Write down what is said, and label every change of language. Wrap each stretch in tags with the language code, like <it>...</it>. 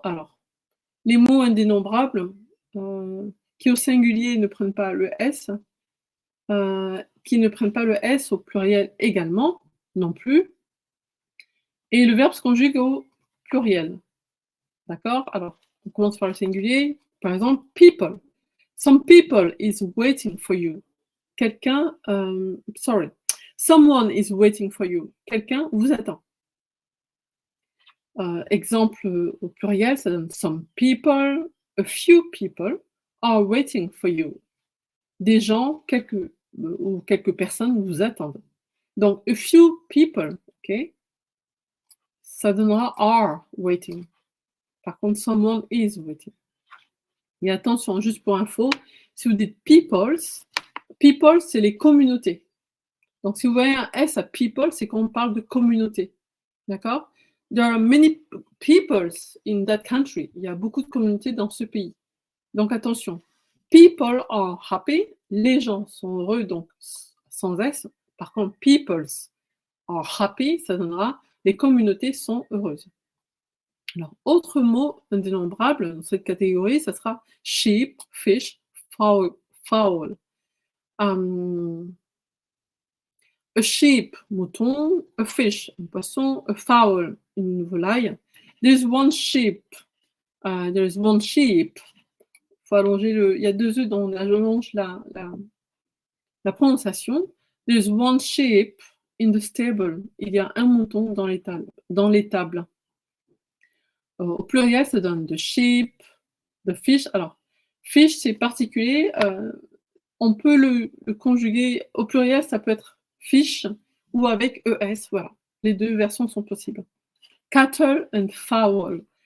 <fr>Alors, les mots indénombrables qui au singulier ne prennent pas le S, qui ne prennent pas le S au pluriel également, non plus. Et le verbe se conjugue au pluriel. D'accord? Alors, on commence par le singulier. Par exemple, people.</fr> <en>Some people is waiting for you.</en> <fr>Quelqu'un,</fr> <en>sorry. Someone is waiting for you.</en> <fr>Quelqu'un vous attend. Exemple au pluriel, ça donne</fr> <en>some people, a few people are waiting for you.</en> <fr>Des gens, ou quelques personnes vous attendent. Donc,</fr> <en>a few people,</en> <fr>ok, ça donnera</fr> <en>are waiting.</en> <fr>Par contre,</fr> <en>someone is waiting.</en> <fr>Mais attention, juste pour info, si vous dites peoples, people, c'est les communautés. Donc, si vous voyez un S à people, c'est qu'on parle de communauté. D'accord?</fr> <en>There are many peoples in that country.</en> <fr>Il y a beaucoup de communautés dans ce pays. Donc, attention.</fr> <en>People are happy.</en> <fr>Les gens sont heureux, donc sans S. Par contre,</fr> <en>peoples are happy,</en> <fr>ça donnera les communautés sont heureuses. Alors, autre mot indénombrable dans cette catégorie, ça sera sheep, fish, fowl.</fr> <en>A sheep,</en> <fr>mouton,</fr> <en>a fish,</en> <fr>un poisson,</fr> <en>a fowl,</en> <fr>une volaille.</fr> <en>There's one sheep. There's one sheep.</en> <fr>Faut allonger le. Il y a deux E dont on allonge la prononciation.</fr> <en>There's one sheep in the stable.</en> <fr>Il y a un mouton dans l'étable. Au pluriel, ça donne</fr> <en>the sheep, the fish.</en> <fr>Alors, fish, c'est particulier. On peut le conjuguer au pluriel, ça peut être fish ou avec ES. Voilà, les deux versions sont possibles.</fr> <en>Cattle and fowl.</en>